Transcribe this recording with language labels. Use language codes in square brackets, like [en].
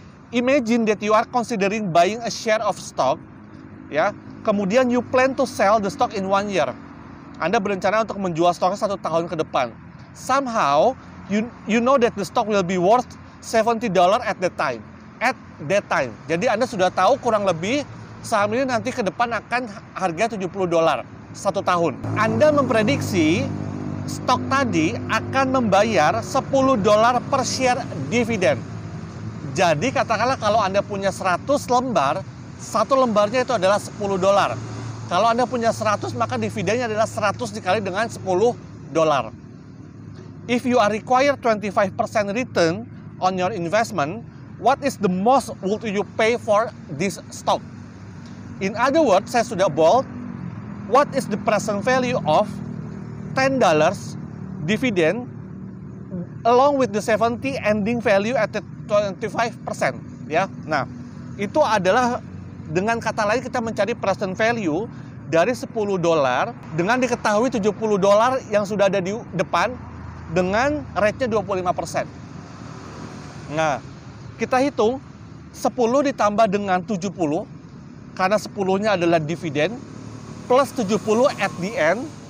[en] Imagine that you are considering buying a share of stock, ya. [id] Kemudian [en] you plan to sell the stock in 1 year. [id] Anda berencana untuk menjual stoknya 1 tahun ke depan. [en] Somehow you know that the stock will be worth $70 at that time. At that time. [id] Jadi Anda sudah tahu kurang lebih saham ini nanti ke depan akan harga $70 1 tahun. Anda memprediksi stok tadi akan membayar $10 per share dividen. Jadi katakanlah kalau Anda punya 100 lembar, 1 lembarnya itu adalah $10. Kalau Anda punya 100, maka dividennya adalah 100 dikali dengan $10. [en] If you are required 25% return on your investment, what is the most would you pay for this stock? In other words, [id] saya sudah bold, [en] what is the present value of $10 dividend along with the 70 ending value at the 25%, ya. [id] Nah, itu adalah dengan kata lain kita mencari present value dari $10 dengan diketahui $70 yang sudah ada di depan dengan rate-nya 25%. Nah, kita hitung 10 ditambah dengan 70 karena 10-nya adalah dividen plus 70 [en] at the end.